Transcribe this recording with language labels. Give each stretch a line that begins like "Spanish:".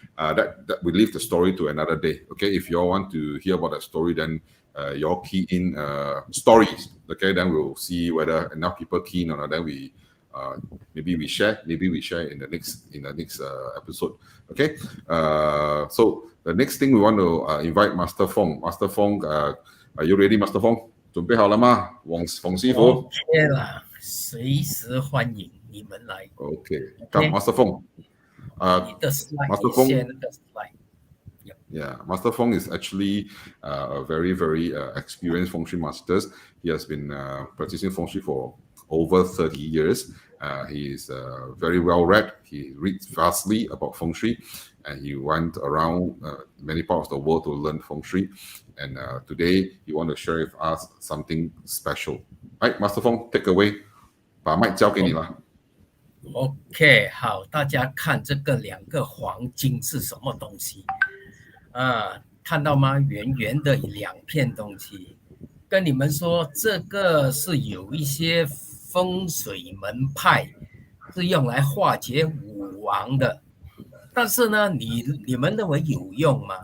English: That we leave the story to another day. Okay, if you all want to hear about that story, then you all key in stories. Okay, then we'll see whether enough people key in or not. Then we maybe we share in the next episode. Okay, so the next thing we want to invite Master Phong. Master Phong, are you ready, Master Phong?
Chinese: 准备好了吗？冯师傅 OK 啦，随时欢迎你们来。
English: Okay, come, Master Phong.
Chinese: 你的 slide，
English: Master Phong.
Chinese: 你 share 那个 slide。
English: Yeah, Master Phong is actually a very, very experienced Feng Shui master. He has been practicing Feng Shui for over 30 years. He is very well read. He reads vastly about Feng Shui, and he went around many parts of the world to learn Feng Shui. And today, he wants to share with us something special. Right, Master Phong, take away.
Chinese: 把麦交给你了。 OK， 好，大家看这个2个黄金是什么东西啊？看到吗？圆圆的2片东西。跟你们说，这个是有一些风水门派是用来化解武王的，但是呢，你们认为有用吗？